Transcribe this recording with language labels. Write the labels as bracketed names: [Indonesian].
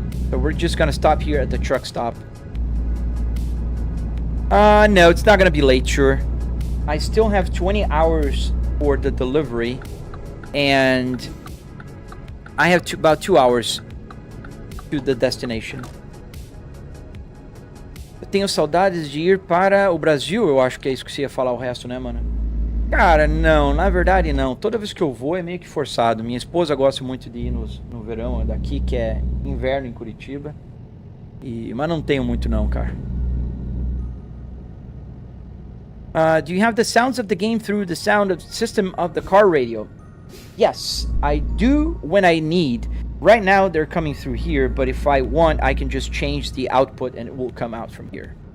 [English] So we're just going to stop here at the truck stop. No, it's not going to be late, sure. I still have 20 hours for the delivery, and I have about 2 hours to the destination. [Portuguese] Eu tenho saudades de ir para o Brasil, eu acho que é isso que você ia falar o resto, né, mano? Cara, não, na verdade não. Toda vez que eu vou é meio que forçado. Minha esposa gosta muito de ir no verão daqui, que é inverno em Curitiba. Mas não tenho muito não, cara. [English] Do you have the sounds of the game through the sound of system of the car radio? Yes, I do when I need. Right now they're coming through here, but if I want, I can just change the output and it will come out from here.